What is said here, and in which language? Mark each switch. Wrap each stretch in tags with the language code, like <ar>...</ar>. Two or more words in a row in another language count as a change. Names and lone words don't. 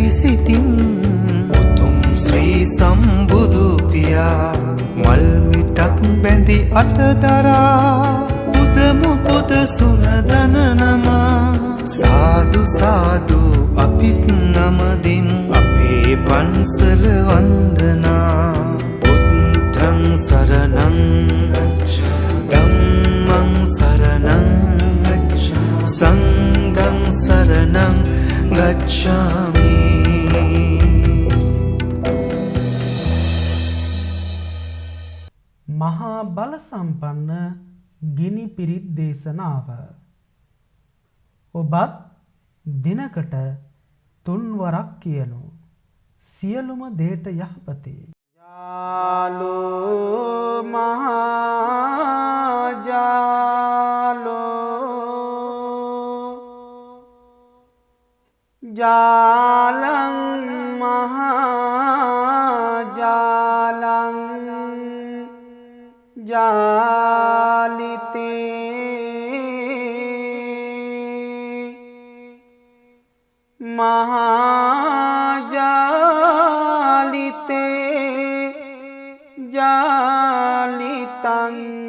<si>සිතින් උතුම් ශ්‍රී සම්බුදු පියා මල් මිටක් බැඳි අතදරා පුදමු පුද සුනදන නමා සාදු සාදු අපිත් නමදිමු අපේ පන්සල වන්දනා</si> <pi>බුද්ධං සරණං ධම්මං සරණං සංඝං සරණං ගච්ඡාමි.</pi> <si>මහා බල සම්පන්න ගිනි පිරිත් දේශනාව ඔබත් දිනකට 3 වරක් කියනු සියලුම දේට යහපතේ.</si> <pi>ජාලෝ මහා ජාලෝ ජාලං මහා ජාලං ජාලිතේ මහාජාලිතේ ජාලිතං</pi>